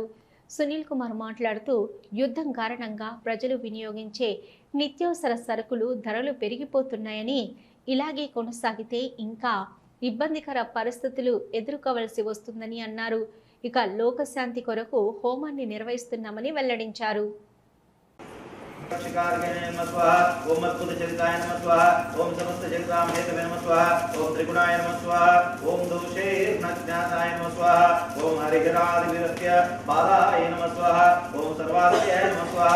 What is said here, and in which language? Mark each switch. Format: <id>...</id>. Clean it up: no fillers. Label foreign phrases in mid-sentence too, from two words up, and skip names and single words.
<te>సునీల్ కుమార్ మాట్లాడుతూ యుద్ధం కారణంగా ప్రజలు వినియోగించే నిత్యావసర సరుకులు ధరలు పెరిగిపోతున్నాయని, ఇలాగే కొనసాగితే ఇంకా ఇబ్బందికర పరిస్థితులు ఎదుర్కోవలసి వస్తుందని అన్నారు. ఇక లోకశాంతి కొరకు హోమాన్ని నిర్వహిస్తున్నామని వెల్లడించారు.</te> <sa>ओम अद्भुत चरिताय नमः स्वाहा ओम समस्त जगतां हेतवे नमः स्वाहा ओम त्रिगुणाय नमः स्वाहा ओम दोषैर्नज्ञाताय नमः स्वाहा ओम हरिहरादिविरस्य बालाय नमः स्वाहा ओम सर्वात्मयाय नमः स्वाहा</sa>